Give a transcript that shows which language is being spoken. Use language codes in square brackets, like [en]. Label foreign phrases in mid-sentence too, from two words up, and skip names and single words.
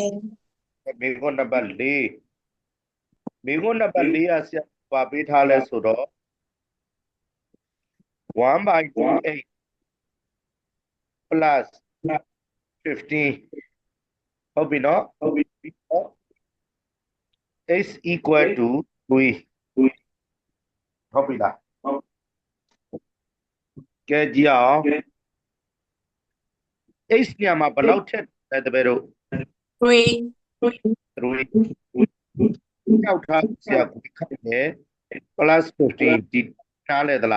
[my] မိခွန်းနံပါတ်4မိခွန်းနံပါတ်4ကဆရာပါပေးထားလဲဆိုတော့1/28 plus 15ဟုတ်ပြီနော်ဟုတ်ပြီ [en] x equal to 3 [my] ဟုတ်ပြီလားကဲကြည့်အောင် x ညမှာဘယ်လောက်ထက်လဲတပည့်တို့ 3 3ရောက်ထားဆရာကိုခတ်တယ် plus 15ဒီနားလဲသလား